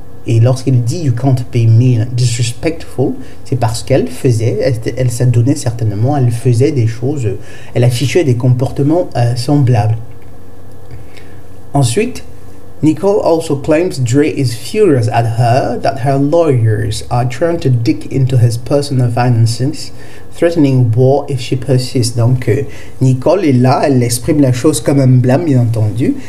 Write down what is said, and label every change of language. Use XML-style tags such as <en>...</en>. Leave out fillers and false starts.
<fr>Et lorsqu'il dit</fr> <en>You can't be mean, disrespectful,</en> <fr>c'est parce elle s'adonnait certainement, elle faisait des choses, elle affichait des comportements semblables. Ensuite,</fr> <en>Nicole also claims Dre is furious at her that her lawyers are trying to dig into his personal finances, threatening war if she persists.</en> <fr>Donc, Nicole est là, elle exprime la chose comme un blâme, bien entendu.</fr>